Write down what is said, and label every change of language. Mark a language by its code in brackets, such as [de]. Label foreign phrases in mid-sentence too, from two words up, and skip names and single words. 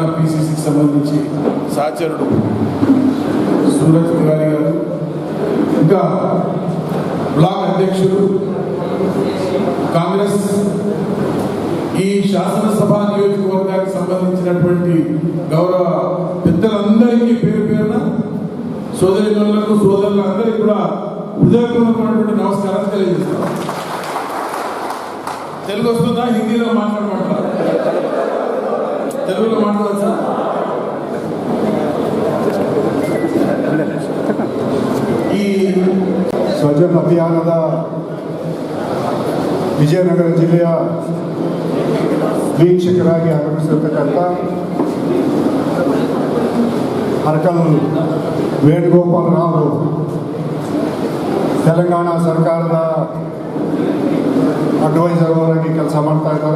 [te] పిసిసికి సంబంధించి సహచరుడు సూరజ్ తివారీ గారు, ఇంకా బ్లాక్ అధ్యక్షుడు కాంగ్రెస్ ఈ శాసనసభ నియోజకవర్గానికి సంబంధించినటువంటి గౌరవ పెద్దలందరికీ పేరు పేరున సోదరిమణులకు సోదరులందరికీ కూడా హృదయపూర్వకమైనటువంటి నమస్కారం తెలియజేస్తాం. తెలుగు వస్తుందా? హిందీలో మాట్లాడమంటారా? తెలుగులో మాట్లాడవచ్చా? ಈ [kn] ಸ್ವಜನ್ ಅಭಿಯಾನದ ವಿಜಯನಗರ ಜಿಲ್ಲೆಯ ವೀಕ್ಷಕರಾಗಿ ಆಗಮಿಸಿರ್ತಕ್ಕಂಥ ಅರ್ಕಲ್ ವೇಣುಗೋಪಾಲ್ ರಾವ್ ತೆಲಂಗಾಣ ಸರ್ಕಾರದ ಅಡ್ವೈಸರ್ ಅವರಾಗಿ ಕೆಲಸ ಮಾಡ್ತಾ ಇದ್ದಾರೆ.